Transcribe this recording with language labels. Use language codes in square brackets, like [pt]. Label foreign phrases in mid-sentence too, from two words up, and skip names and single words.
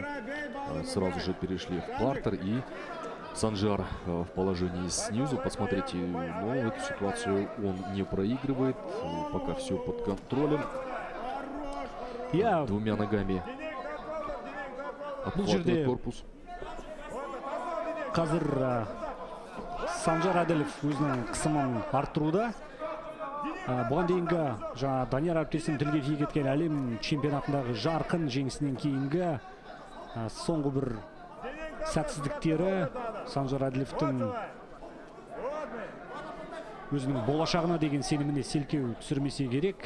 [ru] Сразу же перешли в партер, и Санжар в положении снизу. Посмотрите, но эту ситуацию он не проигрывает. Пока все под контролем. Двумя ногами обхватывает корпус. [kk] Қазір Санжар Адилов өзінің қысымын арттыруда. Бұған дейінгі Данияр әріптесім тілге тиек еткен әлем чемпионатындағы жарқын жеңісінен кейінгі соңғы бір сәтсіздіктері Санжар Адиловтың өзінің болашағына деген сеніміне селкеу түсірмесе керек.